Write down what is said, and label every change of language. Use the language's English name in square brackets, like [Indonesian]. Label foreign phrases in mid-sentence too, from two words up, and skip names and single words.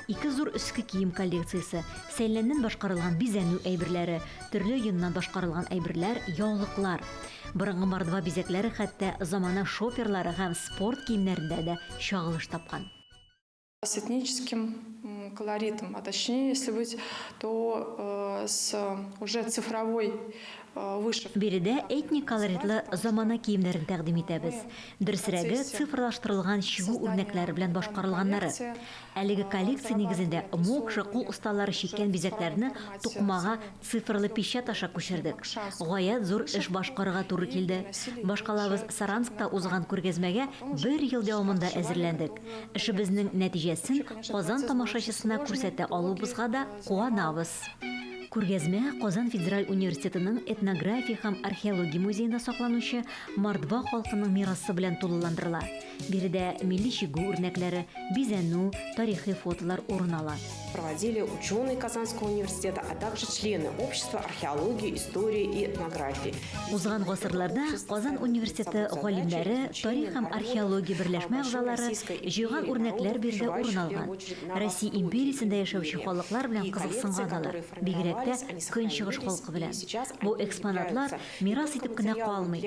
[Tatar] Ике зур өске кием коллекциясе, сәйләннән башкарылган бизәнү әйберләре, төрле йоннан башкарылган әйберләр, яулыклар. Борынгы Мордва бизәкләре хәтта замана шоперлары һәм спорт киемнәрендә дә чагылыш тапкан. [Russian] С этническим колоритом, а точнее, если быть, то с уже цифровой вышивкой. [Tatar] Биредә этник колоритлы замана киемнәрен тәкъдим итәбез. Дөресрәге цифрлаштырылган чигү үрнәкләре белән башкарылганнары. Әлеге коллекция нигезендә мокша кул осталары чиккән бизәкләрне тукмага цифрлы печать аша күчердек. Гаять зур эш башкарырга туры килде. Башкалабыз Саранскта узган күргәзмәгә 1 ел дәвамында әзерләндек. Эшебезнең нәтиҗәсен Казан тамашачысына күрсәтә алуыбызга да куанабыз. Күргәзмә Казан Федераль университетының этнография һәм археология музеенда сакланучы Мордва халкының мирасы белән тулыландырыла. Биредә милли чигү үрнәкләре, бизәнү, тарихи фотолар урын ала. [Russian] Проводили ученые Казанского университета, а также члены общества археологии, истории и этнографии. [Tatar] Узган гасырларда Казан университеты галимнәре, тарих һәм археология берләшмә әгъзалары җыйган үрнәкләр биредә урын алган. Россия империясендә яшәүче халыклар белән кызыксынганнар. Бигрәк тә көнчыгыш халкы белән. Бу экспонатлар мирас итеп кенә калмый.